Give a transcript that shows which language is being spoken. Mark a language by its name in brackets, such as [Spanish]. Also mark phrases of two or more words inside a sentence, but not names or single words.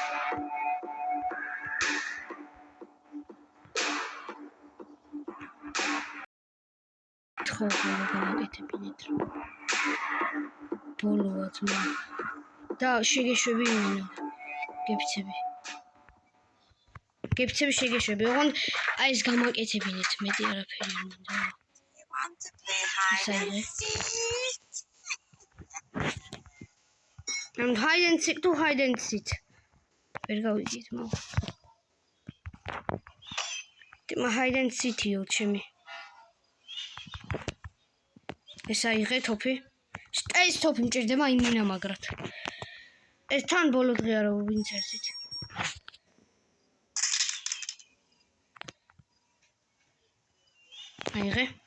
[Georgian] ხო, გავაკეთებინეთ რა. ბოლოა ძმა. და შეგეშვები იმენა. გეფიცები შეგეშვები. ოღონდ აი ეს გამაკეთებინეთ მეტი არაფერი არ მინდა. [English] I'm hide and seek to hide and seek. [Georgian] ვერ გავიგეთ მაგ. მე [English] hide and seek- [Georgian] იო ჩემი. ეს აიღე თოფი. ეს თოფი მჭირდება იმენა მაგრად. ეს თან ბოლო დღე არა ვინც ერთით. აიღე.